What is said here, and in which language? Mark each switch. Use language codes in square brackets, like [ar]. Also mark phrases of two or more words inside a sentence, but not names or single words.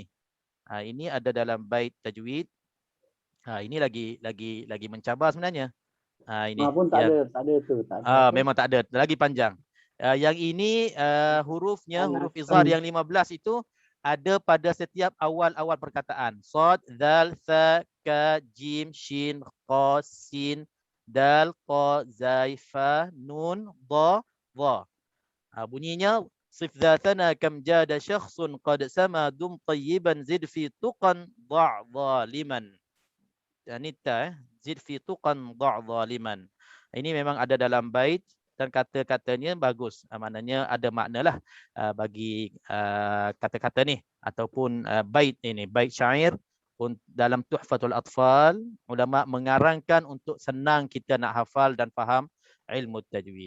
[ms] Ini ada dalam bait tajwid. Ini lagi mencabar sebenarnya. Ini pun tak ada tu. Memang tak ada, lagi panjang. Yang ini hurufnya, huruf izhar yang 15 itu ada pada setiap awal-awal perkataan. Sad, dal, tha, ka, jim, shin, qa, sin, dal, qa, zai, fa, nun, dha, dha. [ar] Bunyinya صف ذا ثنا كم جاد شخص قد سما دم طيبا زد في تقى ضع ظالما. Ini زد في تقى ضع ظالما. [ms] Ini memang ada dalam bait dan kata-katanya bagus. Maknanya ada maknalah bagi kata-kata ni ataupun bait ini, bait syair dalam Tuhfatul Atfal. Ulama mengarangkan untuk senang kita nak hafal dan faham ilmu tajwid.